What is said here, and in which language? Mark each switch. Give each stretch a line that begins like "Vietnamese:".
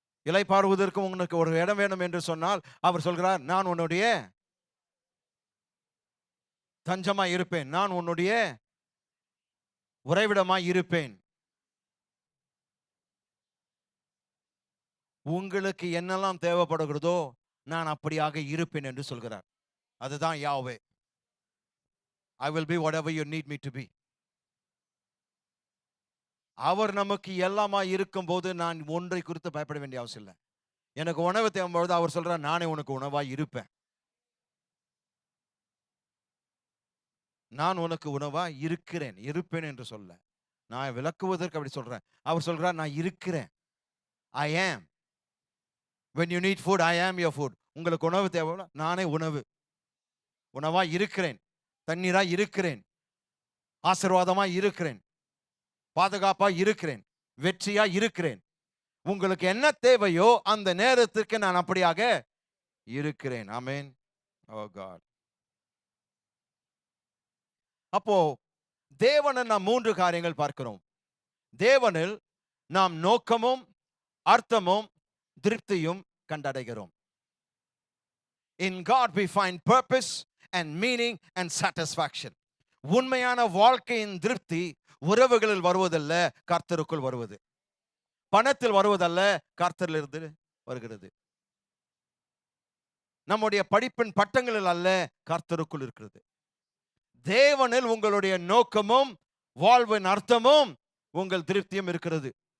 Tamil: இளைப்பாறுவதற்கு உனக்கு ஒரு இடம் வேணும் என்று சொன்னால் அவர் சொல்கிறார், நான் உன்னுடைய தஞ்சமாய் இருப்பேன், நான் உன்னுடைய உறைவிடமாய் இருப்பேன். உங்களுக்கு என்னெல்லாம் தேவைப்படுகிறதோ நான் அப்படியாக இருப்பேன் என்று சொல்கிறார். அதுதான் யாவே.
English: I will be whatever you need me to be.
Tamil: அவர் நமக்கு எல்லாமா இருக்கும்போது நான் ஒன்றை குறித்து பயப்பட வேண்டிய அவசியம் இல்லை. எனக்கு உணவு தேவைப்படுது, அவர் சொல்றார், நானே உனக்கு உணவாய் இருப்பேன். நான் உனக்கு உணவாய் இருக்கிறேன். இருப்பேன் என்று சொல்ல, நான் விளக்குவதற்கு அப்படி சொல்றேன். அவர் சொல்றார், நான் இருக்கிறேன்.
English: I am. When you need food, I am your food.
Tamil: உங்களுக்கு உணவு தேவை, நானே உணவு. உணவாய் இருக்கிறேன், தண்ணீராய் இருக்கிறேன், ஆசீர்வாதமாய் இருக்கிறேன், பாதுகாப்பாய் இருக்கிறேன், வெற்றியாய் இருக்கிறேன். உங்களுக்கு என்ன தேவையோ அந்த நேரத்திற்கு நான் அப்படியாக இருக்கிறேன். ஆமென்.
English: Oh God.
Tamil: அப்போ தேவனில் நாம் 3 காரியங்கள் பார்க்கிறோம். தேவனில் நாம் நோக்கமும் அர்த்தமும் திருப்தியும் கண்டடைகிறோம்.
English: In God we find purpose and meaning and satisfaction.
Tamil: உண்மையான வாழ்க்கையின் திருப்தி உறவுகளில் வருவதல்ல, கர்த்தருக்குள் வருவது. பணத்தில் வருவதல்ல, கர்த்தரிலிருந்து வருகிறது. நம்முடைய படிப்பின் பட்டங்களில் அல்ல, கர்த்தருக்குள் இருக்கிறது. தேவனில் உங்களுடைய நோக்கமும் வாழ்வின் அர்த்தமும் உங்கள் திருப்தியும் இருக்கிறது.